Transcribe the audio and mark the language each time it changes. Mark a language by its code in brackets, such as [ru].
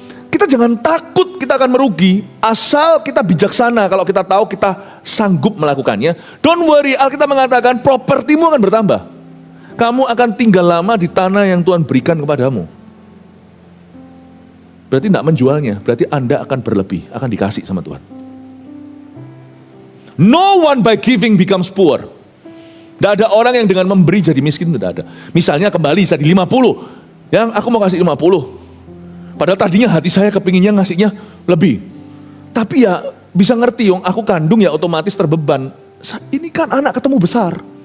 [id] Kita jangan takut kita akan merugi, asal kita bijaksana kalau kita tahu kita sanggup melakukannya. [en] Don't worry, [id] Alkitab mengatakan propertimu akan bertambah. Kamu akan tinggal lama di tanah yang Tuhan berikan kepadamu. Berarti tidak menjualnya, berarti Anda akan berlebih, akan dikasih sama Tuhan. [en] No one by giving becomes poor. [id] Tidak ada orang yang dengan memberi jadi miskin, tidak ada. Misalnya kembali jadi 50. Yang aku mau kasih 50. Padahal tadinya hati saya kepinginnya ngasihnya lebih. Tapi ya bisa ngerti, aku kandung ya otomatis terbeban. Ini kan anak ketemu besar.